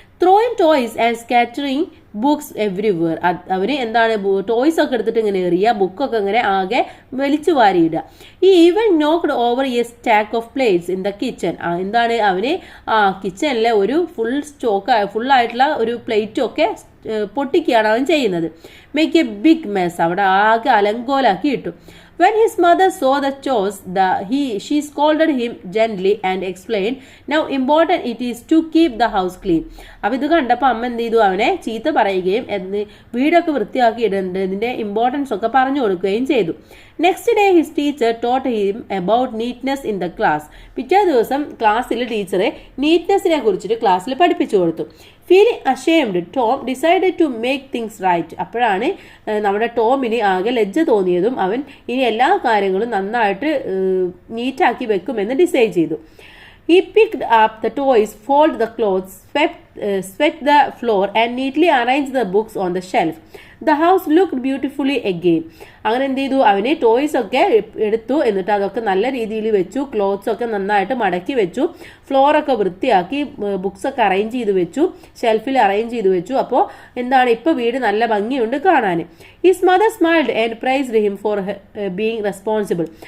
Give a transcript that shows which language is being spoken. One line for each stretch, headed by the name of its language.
English: Throwing toys and scattering books everywhere.
Malayalam: അവര് എന്താണ്, toys ഒക്കെ എടുത്തിട്ട് ഇങ്ങനെ എറിയുക, ബുക്കൊക്കെ ഇങ്ങനെ ആകെ വലിച്ചു വാരിയിടുക.
English: ഈ even knocked over a stack of plates in the kitchen.
Malayalam: എന്താണ്, അവന് കിച്ചണിലെ ഒരു ഫുള്ളായിട്ടുള്ള ഒരു പ്ലേറ്റൊക്കെ പൊട്ടിക്കുകയാണ് അവൻ ചെയ്യുന്നത്.
English: Make a big mess.
Malayalam: അവിടെ ആകെ അലങ്കോലാക്കി ഇട്ടു.
English: When his mother saw the chores, she scolded him gently and explained how important it is to keep the house clean.
Malayalam: അപ്പോൾ ഇത് കണ്ടപ്പോൾ അമ്മ എന്ത് ചെയ്തു, അവനെ ചീത്ത പറയുകയും വീടൊക്കെ വൃത്തിയാക്കി ഇടേണ്ടത് ഇതിൻ്റെ ഇമ്പോർട്ടൻസ് ഒക്കെ പറഞ്ഞു കൊടുക്കുകയും ചെയ്തു.
English: Next day his teacher taught him about neatness in the class.
Malayalam: പിറ്റേ ദിവസം ക്ലാസ്സിൽ ടീച്ചറെ നീറ്റ്നെസ്സിനെ കുറിച്ചിട്ട് ക്ലാസ്സിൽ പഠിപ്പിച്ചു കൊടുത്തു.
English: Feeling ashamed, Tom decided to make things right.
Malayalam: അപ്പോഴാണ് നമ്മുടെ ടോമിന് ആകെ ലജ്ജ തോന്നിയതും അവൻ ഇനി എല്ലാ കാര്യങ്ങളും നന്നായിട്ട് നീറ്റാക്കി വെക്കുമെന്ന് ഡിസൈഡ് ചെയ്തു.
English: He picked up the toys, folded the clothes, swept the floor and neatly arranged the books on the shelf. The house looked beautifully again.
Malayalam: അങ്ങനെ എന്ത് ചെയ്തു, അവന് ടോയ്സ് ഒക്കെ എടുത്തു, എന്നിട്ട് അതൊക്കെ നല്ല രീതിയിൽ വെച്ചു, ക്ലോത്ത്സ് ഒക്കെ നന്നായിട്ട് മടക്കി വെച്ചു, ഫ്ലോറൊക്കെ വൃത്തിയാക്കി, ബുക്സ് ഒക്കെ അറേഞ്ച് ചെയ്ത് വെച്ചു, ഷെൽഫിൽ അറേഞ്ച് ചെയ്ത് വെച്ചു. അപ്പോൾ എന്താണ്, ഇപ്പോൾ വീട് നല്ല ഭംഗിയുണ്ട് കാണാൻ.
English: His mother smiled and praised him for being responsible.